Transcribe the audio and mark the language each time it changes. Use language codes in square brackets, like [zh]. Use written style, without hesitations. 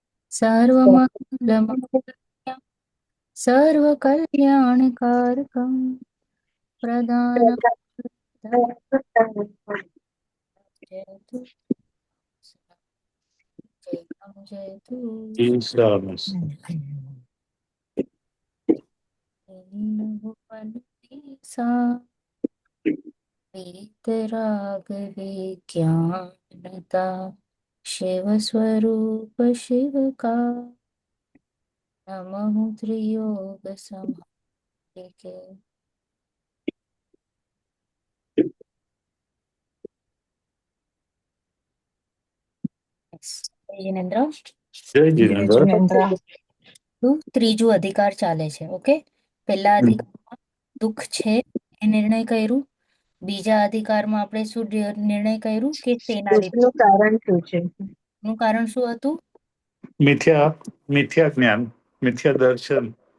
[sa] સર્વમંગલમ સર્વકલ્યાણકારકમ પ્રદાનમ જયતુ જયતુ ઈશામસ. [hi] ભુવન સા वीतराग विज्ञानता शिव स्वरूप शिव का नमः त्रियोग समाधिके जिनेन्द्र [gu] જય જીનેન્દ્ર. ત્રીજું અધિકાર ચાલે છે. ઓકે, પહેલા અધિકારમાં દુઃખ છે એ નિર્ણય કર્યું. બીજા અધિકારમાં આપણે શું નિર્ણય કર્યું કે તેના લીધે કારણ શું છે? નું કારણ શું હતું? મિથ્યા જ્ઞાન, મિથ્યા દર્શન